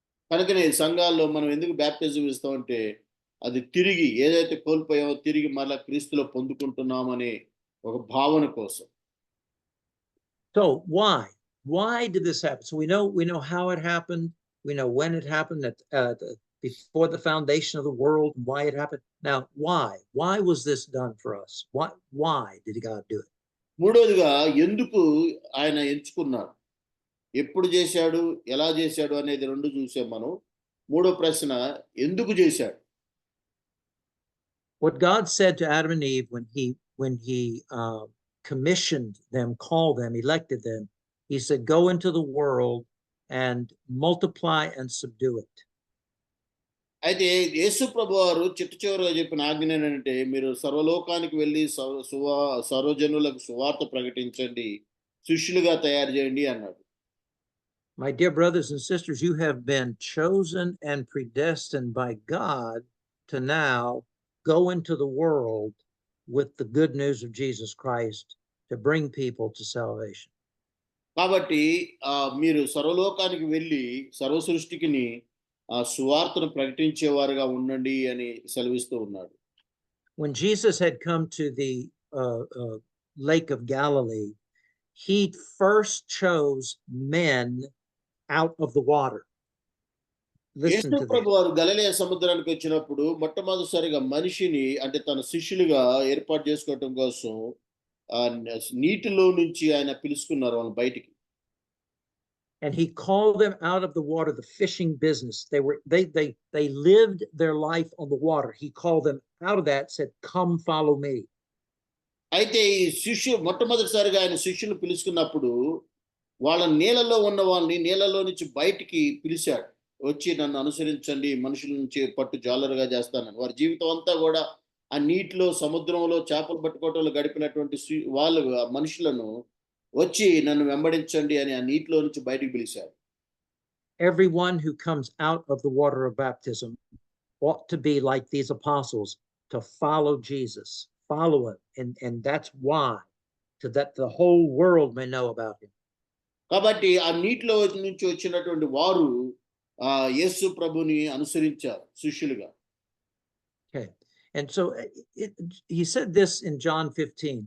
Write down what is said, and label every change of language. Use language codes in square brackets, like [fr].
[te] కనుకనే సంఘాల్లో మనం ఎందుకు బ్యాప్టిజం ఇస్తామంటే, అది తిరిగి ఏదైతే కోల్పోయామో తిరిగి మళ్ళా క్రీస్తులో పొందుకుంటున్నామనే ఒక భావన కోసం. [en] So why did this happen? So we know how it happened. We know when it happened, that before the foundation of the world, and why it happened. Now, why was this done for us? Why did God do it? [te] మూడోదిగా ఎందుకు ఆయన ఎంచుకున్నాడు, ఎప్పుడు చేశాడు, ఎలా చేశాడు అనేది రెండు చూసాం మనం. మూడో ప్రశ్న, ఎందుకు చేశాడు? [en] What God said to Adam and Eve when he commissioned them, called them, elected them, he said, "Go into the world and multiply and subdue it." [te] అయితే యేసు ప్రభు వారు చివరిగా చెప్పిన ఆజ్ఞ ఏంటంటే, మీరు సర్వలోకానికి వెళ్ళి సర్వజనులకు సువార్త ప్రకటించండి, శిష్యులుగా తయారు చేయండి అన్నాడు. [en] My dear brothers and sisters, you have been chosen and predestined by God to now go into the world with the good news of Jesus Christ to bring people to salvation. [te] కాబట్టి మీరు సర్వలోకానికి వెళ్ళి సర్వ సృష్టికిని ఆ సువార్తను ప్రకటించేవారుగా ఉండండి అని సెలవిస్తూ ఉన్నాడు. [en] When Jesus had come to the Lake of Galilee, he first chose men out of the water. Listen [te] Yesu [en] to [te] Prabhu [en] that. [te] వారు గలిలయ సముద్రానికి వచ్చినప్పుడు మొట్టమొదటిసారిగా మనిషిని అంటే తన శిష్యులుగా ఏర్పాటు చేసుకోవటం కోసం నీటిలో నుంచి ఆయన పిలుచుకున్నారు వాళ్ళని బయటికి. [en] And he called them out of the water, the fishing business. They lived their life on the water. He called them out of that, said, "Come follow me." [te] అయితే ఈ మొట్టమొదటిసారిగా ఆయన శిష్యులు పిలుచుకున్నప్పుడు వాళ్ళ నీళ్ళలో ఉన్న వాళ్ళని నీళ్ళలో నుంచి బయటికి పిలిచాడు. వచ్చి నన్ను అనుసరించండి, మనుషుల నుంచి పట్టు జాలరుగా చేస్తానని. వారి జీవితం అంతా కూడా ఆ నీటిలో సముద్రంలో చేపలు పట్టుకోవటంలో గడిపినటువంటి వాళ్ళు ఆ మనుషులను వచ్చి నన్ను వెంబడించండి అని ఆ నీటిలో నుంచి బయటికి పిలిచాడు. [en] Everyone who comes out of the water of baptism ought to be like these apostles, to follow Jesus, follow him, and that's why, so that the whole world may know about him. [te] కాబట్టి ఆ నీటిలో నుంచి వచ్చినటువంటి వారు యేసు ప్రభుని అనుసరించారు శిష్యులుగా. [en] Okay. And so he said this in John 15.